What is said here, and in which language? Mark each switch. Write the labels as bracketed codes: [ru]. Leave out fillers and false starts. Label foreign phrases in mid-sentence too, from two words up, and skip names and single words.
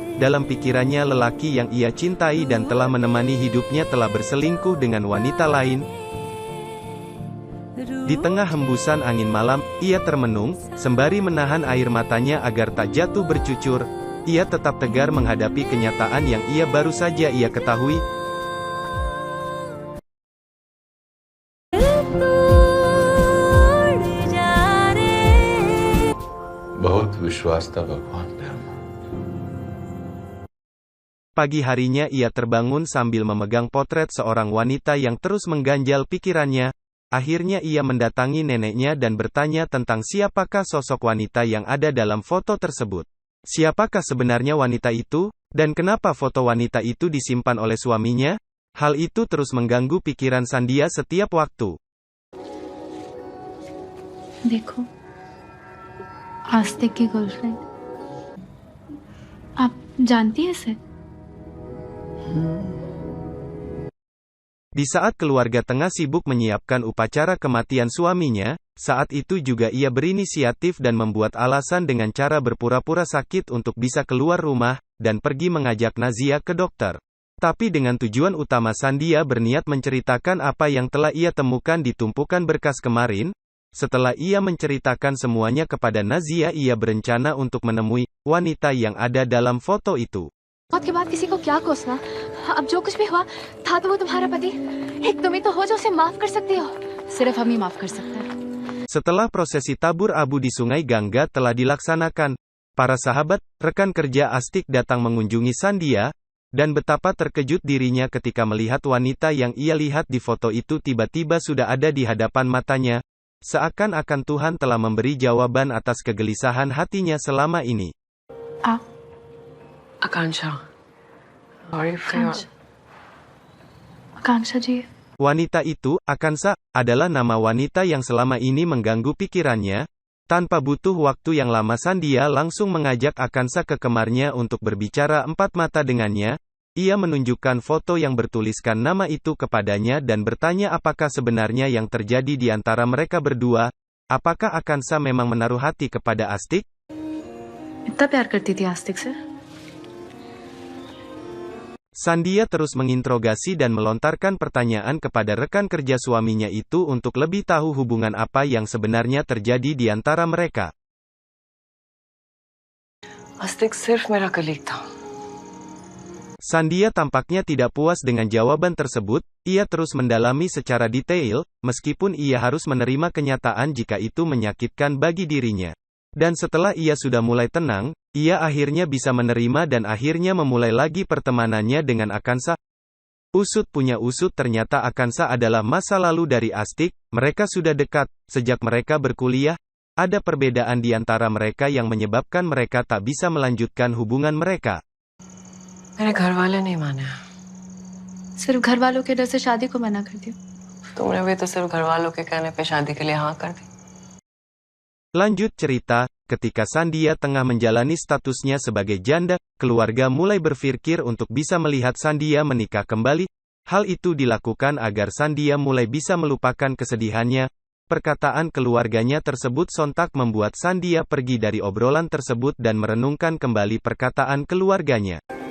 [id] Dalam pikirannya lelaki yang ia cintai dan telah menemani hidupnya telah berselingkuh dengan wanita lain. Di tengah hembusan angin malam, ia termenung, sembari menahan air matanya agar tak jatuh bercucur. Ia tetap tegar menghadapi kenyataan yang ia baru saja ia ketahui. [hi] बहुत विश्वास था भगवान पे. [id] Pagi harinya ia terbangun sambil memegang potret seorang wanita yang terus mengganjal pikirannya. Akhirnya ia mendatangi neneknya dan bertanya tentang siapakah sosok wanita yang ada dalam foto tersebut. Siapakah sebenarnya wanita itu? Dan kenapa foto wanita itu disimpan oleh suaminya? Hal itu terus mengganggu pikiran Sandhya setiap waktu. [hi] देखो, आस्तिक की गर्लफ्रेंड, आप जानती हैं इसे? [id] Di saat keluarga tengah sibuk menyiapkan upacara kematian suaminya, saat itu juga ia berinisiatif dan membuat alasan dengan cara berpura-pura sakit untuk bisa keluar rumah, dan pergi mengajak Nazia ke dokter. Tapi dengan tujuan utama Sandhya berniat menceritakan apa yang telah ia temukan di tumpukan berkas kemarin. Setelah ia menceritakan semuanya kepada Nazia, ia berencana untuk menemui wanita yang ada dalam foto itu. [hi] मौत के बाद किसी को क्या कोसना? अब जो कुछ भी हुआ था तो वो तुम्हारा पति। एक तुम ही तो हो जो उसे माफ कर सकती हो। सिर्फ हम ही माफ कर सकते हैं। [id] Setelah prosesi tabur abu di Sungai Gangga telah dilaksanakan, para sahabat, rekan kerja Astik datang mengunjungi Sandhya, dan betapa terkejut dirinya ketika melihat wanita yang ia lihat di foto itu tiba-tiba sudah ada di hadapan matanya. Seakan-akan Tuhan telah memberi jawaban atas kegelisahan hatinya selama ini. [hi] आकांक्षा, [en] sorry for your... [hi] आकांक्षा जी, [id] Wanita itu, Akansha, adalah nama wanita yang selama ini mengganggu pikirannya. Tanpa butuh waktu yang lama Sandhya langsung mengajak Akansha ke kamarnya untuk berbicara empat mata dengannya. Ia menunjukkan foto yang bertuliskan nama itu kepadanya dan bertanya apakah sebenarnya yang terjadi di antara mereka berdua. Apakah Akansha memang menaruh hati kepada Astik? [hi] इतना प्यार करती थी आस्तिक से? [id] Sandhya terus menginterogasi dan melontarkan pertanyaan kepada rekan kerja suaminya itu untuk lebih tahu hubungan apa yang sebenarnya terjadi di antara mereka. [hi] आस्तिक सिर्फ मेरा कलीग था। [id] Sandhya tampaknya tidak puas dengan jawaban tersebut. Ia terus mendalami secara detail, meskipun ia harus menerima kenyataan jika itu menyakitkan bagi dirinya. Dan setelah ia sudah mulai tenang, ia akhirnya bisa menerima dan akhirnya memulai lagi pertemanannya dengan Akansha. Usut punya usut, ternyata Akansha adalah masa lalu dari Astik. Mereka sudah dekat sejak mereka berkuliah. Ada perbedaan di antara mereka yang menyebabkan mereka tak bisa melanjutkan hubungan mereka. [hi] मेरे घर वाले नहीं माने। सिर्फ घर वालों के डर से शादी को मना कर दिया। तुमने भी तो सिर्फ घर वालों के कहने पे शादी के लिए हाँ कर दी। [id] Lanjut cerita, ketika Sandhya tengah menjalani statusnya sebagai janda, keluarga mulai berpikir untuk bisa melihat Sandhya menikah kembali. Hal itu dilakukan agar Sandhya mulai bisa melupakan kesedihannya. Perkataan keluarganya tersebut sontak membuat Sandhya pergi dari obrolan tersebut dan merenungkan kembali perkataan keluarganya.